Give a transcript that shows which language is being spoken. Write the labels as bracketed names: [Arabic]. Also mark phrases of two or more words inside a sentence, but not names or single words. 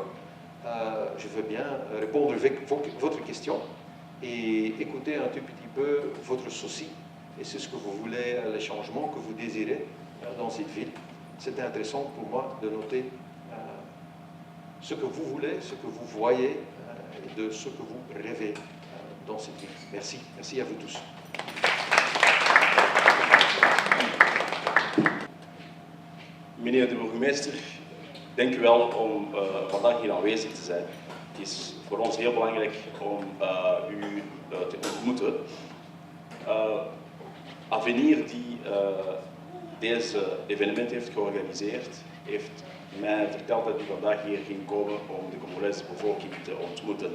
[French] Je veux bien répondre avec votre question et écouter un tout petit peu votre souci. Et c'est ce que vous voulez, les changements que vous désirez dans cette ville. C'était intéressant pour moi de noter ce que vous voulez, ce que vous voyez et de ce que vous rêvez dans cette ville. Merci. Merci à vous tous. [Dutch] Meneer de burgemeester, dank u wel om vandaag hier aanwezig te zijn. Het is voor ons heel belangrijk om u te ontmoeten. Avenir, die deze evenement heeft georganiseerd, heeft mij verteld dat u vandaag hier ging komen om de Congolese bevolking te ontmoeten.